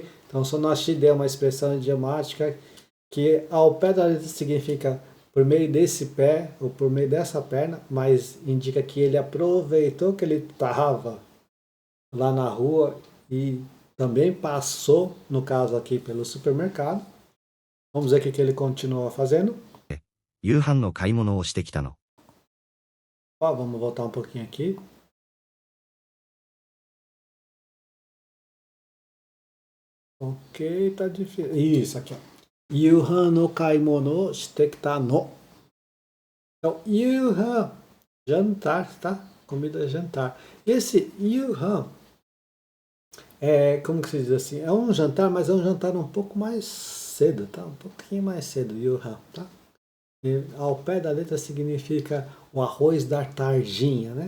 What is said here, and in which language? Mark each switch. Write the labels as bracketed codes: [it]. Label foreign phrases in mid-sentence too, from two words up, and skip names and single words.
[pt] Então, sonoshide é uma expressão idiomática que ao pé da letra significa por meio desse pé ou por meio dessa perna, mas indica que ele aproveitou que ele estava lá na rua e também passou, no caso aqui, pelo supermercado. Vamos ver o que ele continua fazendo. [ja] 夕飯の買い物をしてきたの。 [pt] Ó, vamos voltar um pouquinho aqui. Ok, tá difícil. Isso aqui, ó. [ja] 夕飯の買い物してきたの. [pt] Então, yuhan, jantar, tá? Comida jantar. Esse yuhan como que se diz assim? É um jantar, mas é um jantar um pouco mais cedo, tá? Um pouquinho mais cedo, yuhan, tá? E ao pé da letra significa o arroz da tardinha, né?